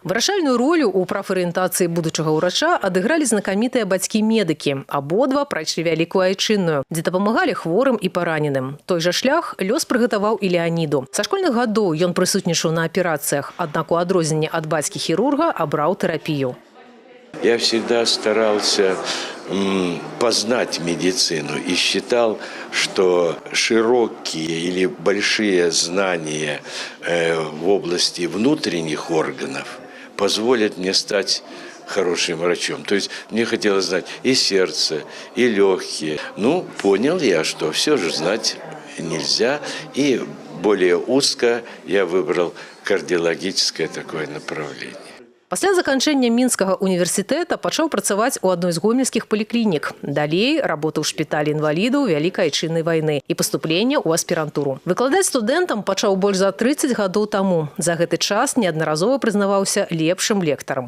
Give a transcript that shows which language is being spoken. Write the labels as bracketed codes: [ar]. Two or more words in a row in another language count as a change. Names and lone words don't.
[be] Вырашальную ролю ў прафарыентацыі будучага ўрача адыгралі знакамітыя бацькі-медыкі. Абодва прайшлі вялікую айчынную, дзе дапамагалі хворым і параненым. Той жа шлях лёс прыгатаваў і Леаніду. Са школьных гадоў ён прысутнічаў на аперацыях, аднак у адрозненне ад бацькі-хірурга абраў тэрапію. [ru] Я всегда старался познать медицину и считал, что широкие или большие знания в области внутренних органов позволят мне стать хорошим врачом. То есть мне хотелось знать и сердце, и легкие. Ну, понял я, что все же знать нельзя, и более узко я выбрал кардиологическое такое направление. [be] Пасля заканчэння Мінскага універсітэта пачаў працаваць у адной з гомельскіх паліклінік. Далей работаў у шпіталі інвалідаў Вялікай айчыннай вайны і паступленне ў аспірантуру. Выкладаць студэнтам пачаў больш за 30 гадоў таму. За гэты час неаднаразова прызнаваўся лепшым лектарам.